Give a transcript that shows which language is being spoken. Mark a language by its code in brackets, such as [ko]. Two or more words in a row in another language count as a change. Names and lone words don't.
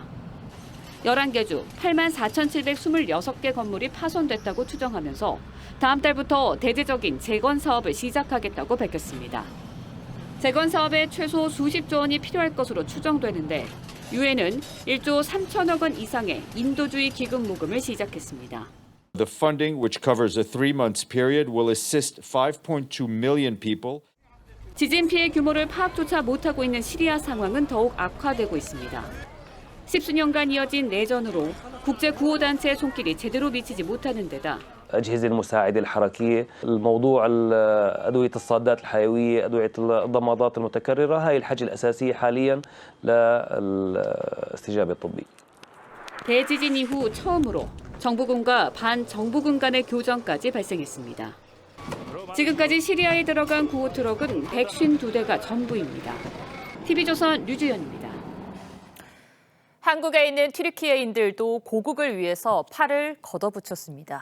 [ko] 11개 주 84,726개 건물이 파손됐다고 추정하면서 다음 달부터 대대적인 재건 사업을 시작하겠다고 밝혔습니다. 재건 사업에 최소 수십조 원이 필요할 것으로 추정되는데 유엔은 1조 3천억 원 이상의 인도주의 기금 모금을 시작했습니다. [en] The funding, which covers a 3-month period, will assist 5.2 million people. [ko] 지진 피해 규모를 파악조차 못하고 있는 시리아 상황은 더욱 악화되고 있습니다. 10수년간 이어진 내전으로 국제 구호단체의 손길이 제대로 미치지 못하는 데다 [ar] أجهزة المساعدة الحركية، الموضوع أدوية الصادات الحيوية، أدوية الضمادات المتكررة، هاي الحاجة الأساسية حاليا للاستجابة الطبي. [ko] 대지진 이후 처음으로 정부군과 반정부군 간의 교전까지 발생했습니다. 지금까지 시리아에 들어간 구호 트럭은 152대가 전부입니다. TV조선 류주연입니다. 한국에 있는 튀르키예인들도 고국을 위해서 팔을 걷어붙였습니다.